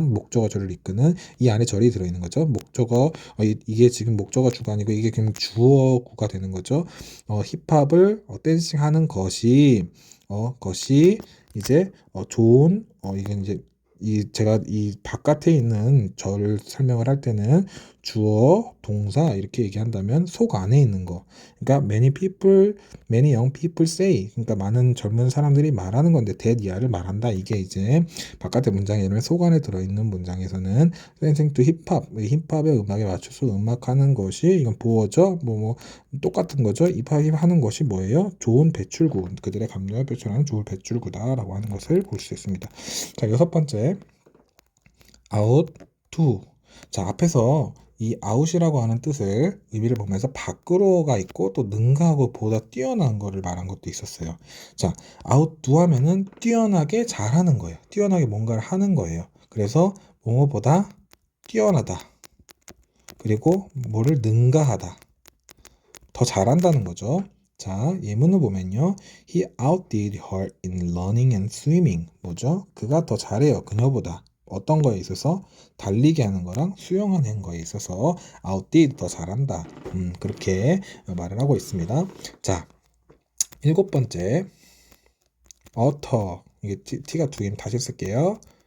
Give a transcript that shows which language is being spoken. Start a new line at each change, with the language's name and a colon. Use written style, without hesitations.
Korean: 목적어 절을 이끄는 이 안에 절이 들어있는 거죠. 목적어 이게 지금 목적어 주가 아니고 이게 그냥 주어구가 되는 거죠. 힙합을 댄싱하는 것이 이제 좋은 이건 이제 제가 이 바깥에 있는 절을 설명을 할 때는 주어, 동사 이렇게 얘기한다면 속 안에 있는 거. 그러니까
English: many young people say.
Korean: 그러니까 많은 젊은 사람들이 말하는 건데 that 이하를 말한다. 이게 이제 바깥의 문장에 이르면 속 안에 들어있는 문장에서는
English: dancing to hip hop,
Korean: 힙합의 음악에 맞춰서 음악하는 것이 이건 보어죠. 뭐 똑같은 거죠. 힙합하는 것이 뭐예요? 좋은 배출구. 그들의 감정을 표출하는 좋은 배출구다라고 하는 것을 볼 수 있습니다. 자, 여섯 번째. out to. 자, 앞에서 이 out이라고 하는 뜻을 의미를 보면서 밖으로가 있고 또 능가하고 보다 뛰어난 거를 말한 것도 있었어요. 자, out to 하면은 뛰어나게 잘하는 거예요. 뛰어나게 뭔가를 하는 거예요. 그래서 뭐뭐보다 뛰어나다. 그리고 뭐를 능가하다. 더 잘한다는 거죠. 자, 예문을 보면요.
English: He outdid her in running and swimming.
Korean: 뭐죠? 그가 더 잘해요. 그녀보다. 어떤 거에 있어서 달리기 하는 거랑 수영하는 거에 있어서 outdid 더 잘한다. 그렇게 말을 하고 있습니다. 자, 일곱 번째 utter 이게 t가 두 개면 다시 쓸게요.